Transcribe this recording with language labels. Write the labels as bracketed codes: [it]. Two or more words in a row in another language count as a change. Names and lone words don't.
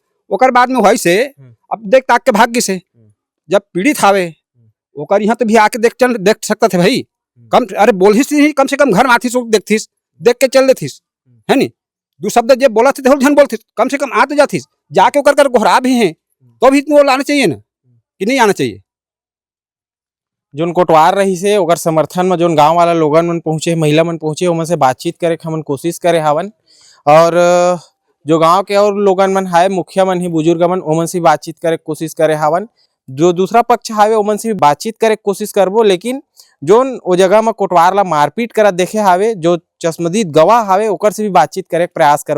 [hne] ओकर बाद में वही से अब देख ताक के भाग्य से जब पीड़ित आवे ओकर यहाँ तो भी आके देख सकता थे भाई, कम अरे बोलहिस नहीं, कम से कम घर में आथी देखथिस, देख के चल देथिस, है नी? 2 शब्द जब बोला थे झन बोलथिस, कम से कम आ तो जाथिस, जाके ओकर कर गोहरा भी हैं तो भी वो लाना चाहिए ना, कि नहीं आना चाहिए? जोन कोटवार रही से ओकर समर्थन में जोन गांव वाला लोगन मन पहुंचे, महिला मन पहुंचे, ओमन से बातचीत करे हमन कोशिश करे हवन, और जो गांव के और लोगन मन है, मुखिया मन ही, बुजुर्ग मन, ओमन से बातचीत करे कोशिश करे हवन। जो दूसरा पक्ष हावे ओमन से बातचीत करे कोशिश करबो, लेकिन जोन ओ जगह में कोटवार ला मारपीट करा देखे हावे, जो चश्मदीद गवाह हावे ओकर से भी बातचीत करे प्रयास करो।